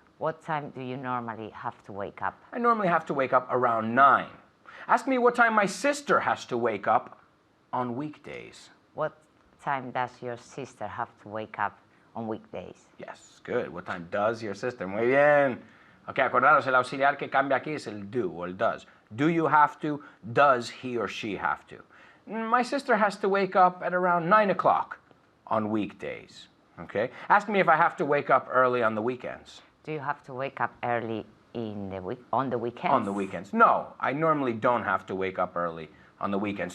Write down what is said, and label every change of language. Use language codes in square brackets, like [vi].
[en] What time do you normally have to wake up? I normally have to wake up around 9. Ask me what time my sister has to wake up on weekdays. What time does your sister have to wake up on weekdays? Yes, good. What time does your sister? [es] Muy bien. Ok, acordaros, el auxiliar que cambia aquí es el do o el does. [en] Do you have to? Does he or she have to? My sister has to wake up at around 9 o'clock on weekdays. Okay? Ask me if I have to wake up early on the weekends. Do you have to wake up early on the weekends? On the weekends. No, I normally don't have to wake up early on the weekends.